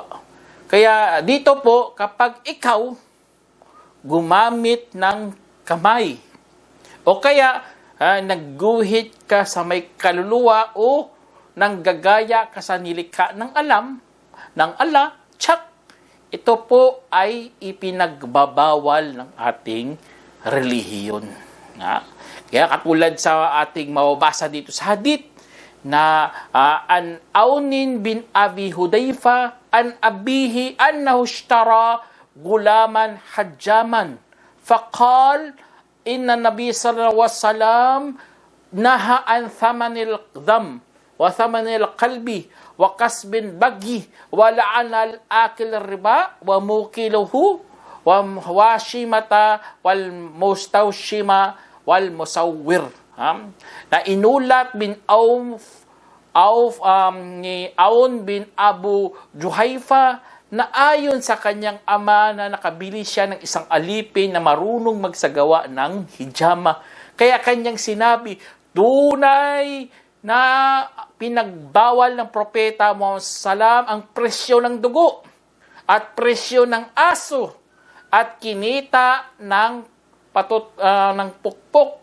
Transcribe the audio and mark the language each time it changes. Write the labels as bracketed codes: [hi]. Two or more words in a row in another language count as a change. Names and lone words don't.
[tl] Kaya dito po, kapag ikaw gumamit ng kamay o kaya nagguhit ka sa may kaluluwa o nanggagaya ka sa nilikha ng Allah, ito po ay ipinagbabawal ng ating relihiyon. Kaya katulad sa ating mababasa dito sa hadith, na an Aunin bin [ar] أبي حذيفة عن أبيه أنه اشترى غلاما حجاما فقال إن النبي صلى الله عليه وسلم نهى عن ثمن الدم وثمن الكلب وكسب البغي ولعن آكل الربا وموكله والواشمة والمستوشمة والمصور. [tl] Na inulat bin ni Aun bin Abu Juhayfa na ayon sa kanyang ama na nakabili siya ng isang alipin na marunong magsagawa ng hijama. Kaya kanyang sinabi, tunay na pinagbawal ng propeta Muhammad SAW ang presyo ng dugo at presyo ng aso at kinita ng pukpok.